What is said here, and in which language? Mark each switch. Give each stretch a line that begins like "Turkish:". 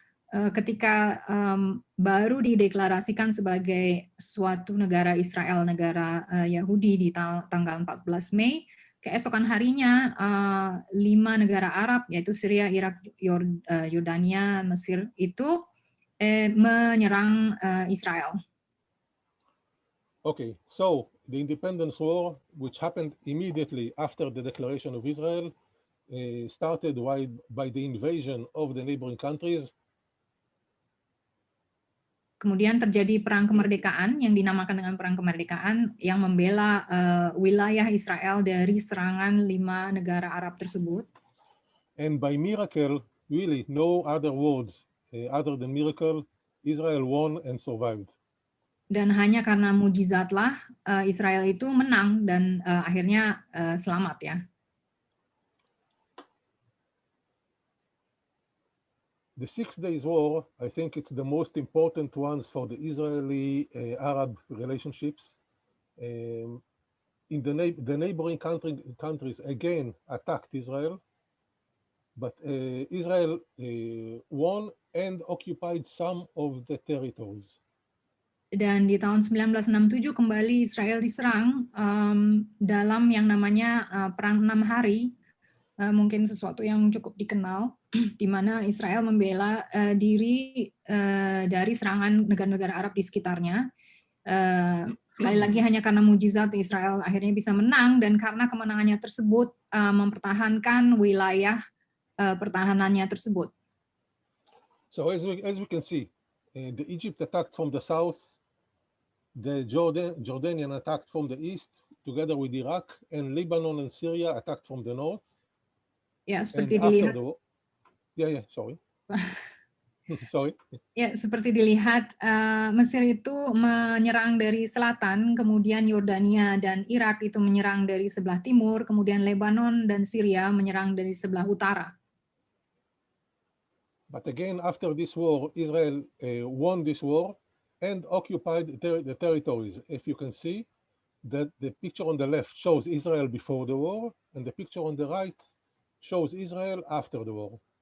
Indonesian: Ketika baru dideklarasikan sebagai suatu negara Israel, negara Yahudi di tanggal 14 Mei, keesokan harinya 5 negara Arab, yaitu Syria, Irak, Yordania, Mesir, itu menyerang Israel.
English: Okay, so the Independence War, which happened immediately after the declaration of Israel, started by the invasion of the neighboring countries.
Indonesian: Kemudian terjadi perang kemerdekaan yang dinamakan dengan perang kemerdekaan yang membela wilayah Israel dari serangan 5 negara Arab tersebut.
English: And by miracle, really no other words other than miracle, Israel won and survived.
Indonesian: Dan hanya karena mujizatlah Israel itu menang dan akhirnya selamat ya.
English: The 6 Days War, I think it's the most important ones for the Israeli-Arab relationships. The neighboring countries again attacked Israel, but Israel won and occupied some of the territories.
Indonesian: Dan di tahun 1967 kembali Israel diserang dalam yang namanya Perang 6 Hari, mungkin sesuatu yang cukup dikenal, di mana Israel membela diri dari serangan negara-negara Arab di sekitarnya. Sekali lagi hanya karena mujizat Israel akhirnya bisa menang, dan karena kemenangannya tersebut mempertahankan wilayah pertahanannya tersebut.
English: So as we can see, the Egypt attacked from the south, the Jordanian attacked from the east, together with Iraq, and Lebanon and Syria attacked from the north.
Indonesian: Ya, seperti dilihat.
English: Sorry. Sorry.
Indonesian: Ya, seperti dilihat, Mesir itu menyerang dari selatan, kemudian Yordania dan Irak itu menyerang dari sebelah timur, kemudian Lebanon dan Syria menyerang dari sebelah utara.
English: But again, after this war, Israel won this war and occupied the territories. If you can see that the picture on the left shows Israel before the war, and the picture on the right shows Israel after the war.